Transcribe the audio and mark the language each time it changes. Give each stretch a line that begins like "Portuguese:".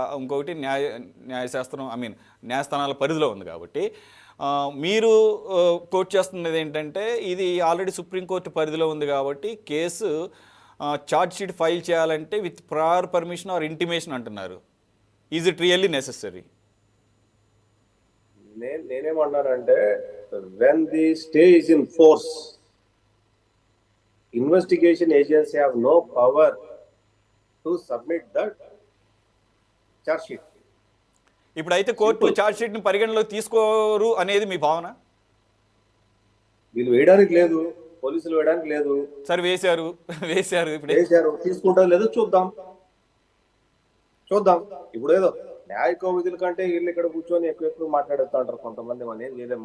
Telugu: ఇంకొకటి న్యాయశాస్త్రం న్యాయస్థానాల పరిధిలో ఉంది కాబట్టి మీరు కోట్ చేస్తున్నది ఏంటంటే ఇది ఆల్రెడీ సుప్రీంకోర్టు పరిధిలో ఉంది కాబట్టి కేసు ఛార్జ్ షీట్ ఫైల్ చేయాలంటే
English: with prior permission or intimation
Telugu: అంటున్నారు.
English: Is it really necessary?
Telugu: నేనేమన్నానంటే
English: when the stay is in force, investigation agency have no power to submit that charge sheet.
Telugu: ఇప్పుడైతే court charge sheet ని పరిగణలోకి తీసుకోరు అనేది మీ భావన? వీళ్ళు వేయడానికి లేదు, పోలీసులు వేయడానికి లేదు. సరే, వేశారు ఇప్పుడు వేశారు, తీసుకుంటారు లేదు చూద్దాం. ఇప్పుడు ఏదో న్యాయ విధుల కంటే వీళ్ళు ఇక్కడ కూర్చొని ఎక్కువ మాట్లాడుతూ ఉంటారు కొంతమంది. మనం ఏం చేయలేము.